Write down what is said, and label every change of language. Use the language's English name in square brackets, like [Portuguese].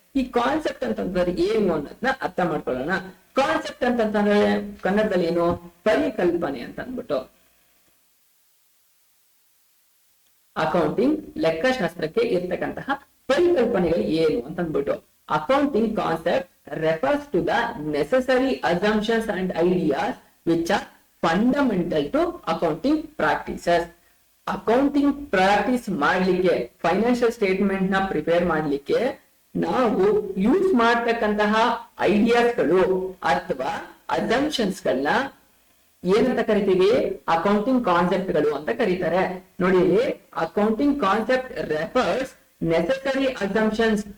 [Kannada] ಈ ಕಾನ್ಸೆಪ್ಟ್ ಅಂತಂದ್ರೆ ಏನು ಅನ್ನೋದನ್ನ ಅರ್ಥ ಮಾಡ್ಕೊಳ್ಳೋಣ. ಕಾನ್ಸೆಪ್ಟ್ ಅಂತಂದ್ರೆ ಕನ್ನಡದಲ್ಲಿ ಏನು? ಪರಿಕಲ್ಪನೆ ಅಂತ ಅಂದ್ಬಿಟ್ಟು. ಅಕೌಂಟಿಂಗ್ ಲೆಕ್ಕಶಾಸ್ತ್ರಕ್ಕೆ ಇರ್ತಕ್ಕಂತಹ ಪರಿಕಲ್ಪನೆಗಳು ಏನು ಅಂತ ಅಂದ್ಬಿಟ್ಟು. [English] Accounting concept refers to the necessary assumptions and ideas which are fundamental to accounting practices. [Kannada] Accounting practice ಮಾಡ್ಲಿಕ್ಕೆ, ಫೈನಾನ್ಷಿಯಲ್ ಸ್ಟೇಟ್ಮೆಂಟ್ ನ ಪ್ರಿಪೇರ್ ಮಾಡ್ಲಿಕ್ಕೆ ನಾವು ಯೂಸ್ ಮಾಡ್ತಕ್ಕಂತಹ ಐಡಿಯಾಸ್ಗಳು ಅಥವಾ ಅಸಂಪ್ಷನ್ಸ್ ಗಳನ್ನ ಏನಂತ ಕರಿತೀವಿ? ಅಕೌಂಟಿಂಗ್ ಕಾನ್ಸೆಪ್ಟ್ ಗಳು ಅಂತ ಕರೀತಾರೆ. ನೋಡಿ, [English] Accounting concept refers necessary assumptions.